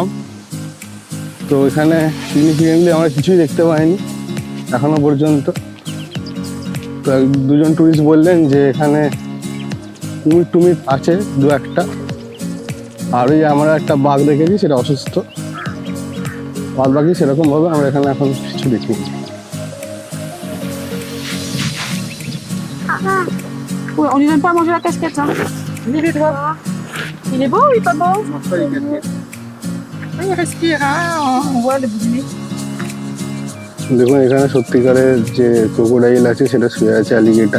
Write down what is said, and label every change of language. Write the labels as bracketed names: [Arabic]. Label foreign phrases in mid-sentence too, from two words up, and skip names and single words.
[Bangla] তো এখানে সিগনিফিকেন্টলি আমরা কিছুই দেখতে পাইনি এখনো পর্যন্ত। তো দুজন টুরিস্ট বললেন যে এখানে কুমির টুমির আছে দু একটা, আর ওই আমরা একটা বাঘ দেখেছি, সেটা অসুস্থ। বাদ বাকি সেরকমভাবে আমরা এখানে এখন কিছু দেখিনি। [French] Ouais, on lui donne pas à manger la casquette, hein. Il est beau ou il est pas beau? Il respire, hein. On voit le bout du nez. [Bangla] দেখুন এখানে সত্যিকারের যে ক্রোকোডাইল আছে সেটা শুয়ে আছে, অ্যালিগেটর।